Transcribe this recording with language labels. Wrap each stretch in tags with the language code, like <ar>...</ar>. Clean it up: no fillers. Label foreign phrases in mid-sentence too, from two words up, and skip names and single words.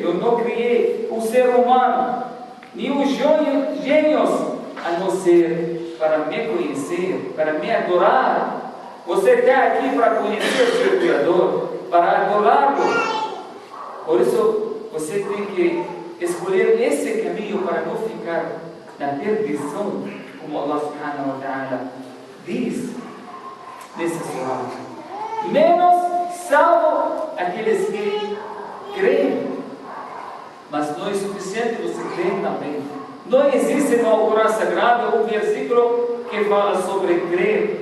<pt>Eu não criei o ser humano, nem os gênios, a não ser para me conhecer, para me adorar. Você está aqui para conhecer o seu Criador, para adorá-lo. Por isso, você tem que escolher esse caminho para não ficar na perdição, como</pt> <ar>الله سبحانه وتعالى</ar> <pt>diz nessa surah. Menos salvo aqueles que creem. Mas não é suficiente você crer também. Não existe no Alcorão Sagrado um versículo que fala sobre crer.</pt>